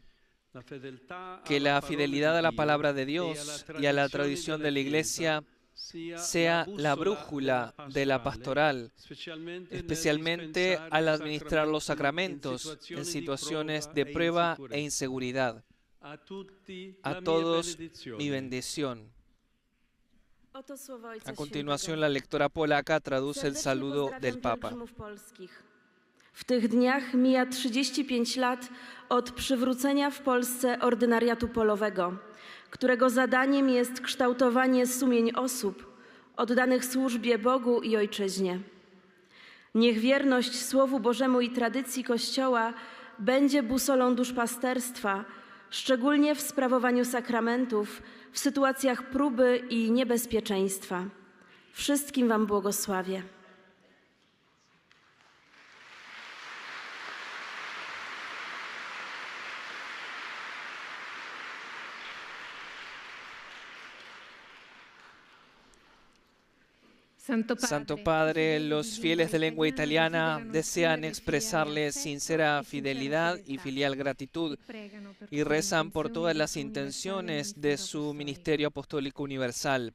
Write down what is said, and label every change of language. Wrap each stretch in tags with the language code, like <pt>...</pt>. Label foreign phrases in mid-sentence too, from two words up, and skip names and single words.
<es>Que la fidelidad a la palabra de Dios y a la tradición de la Iglesia sea la brújula de la pastoral, especialmente al administrar los sacramentos en situaciones de prueba e inseguridad. A todos mi bendición. A continuación, la lectora polaca traduce el saludo del Papa.</es> <pl>W tych dniach mija 35 lat od przywrócenia w Polsce ordynariatu polowego, którego zadaniem jest kształtowanie sumień osób oddanych służbie Bogu i Ojczyźnie. Niech wierność Słowu Bożemu i tradycji Kościoła będzie busolą duszpasterstwa, szczególnie w sprawowaniu sakramentów, w sytuacjach próby i niebezpieczeństwa. Wszystkim Wam błogosławię.</pl> <es>Santo Padre, los fieles de lengua italiana desean expresarle sincera fidelidad y filial gratitud y rezan por todas las intenciones de su ministerio apostólico universal.</es>